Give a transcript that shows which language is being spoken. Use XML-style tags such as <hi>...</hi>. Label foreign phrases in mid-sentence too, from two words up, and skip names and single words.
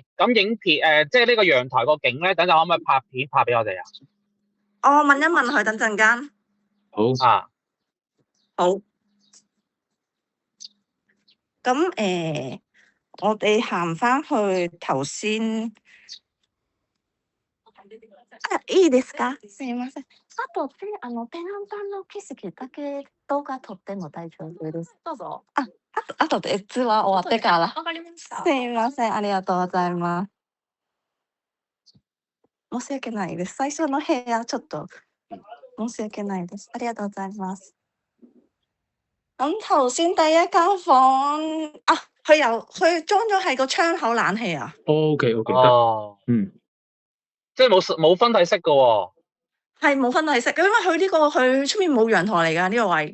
<yue>咁影片即係呢個陽台個景咧，等陣可唔可以拍片拍俾我哋啊？我問一問佢，等陣間。好啊。好。咁我哋行翻去頭先。</yue> <ja>いいですか？すいません。後でペナンタンの景色だけ動画撮っても大丈夫です。どうぞ。後で通話終わってから。わかりました。すいません、ありがとうございます。申し訳ないです。最初の部屋ちょっと申し訳ないです。ありがとうございます。</ja> <yue>咁頭先第一間房佢裝咗係個窗口冷氣啊。 OK 得。即係冇分體式嘅喎。係冇分體式嘅，因為佢出面冇陽台嚟㗎呢個位。</yue>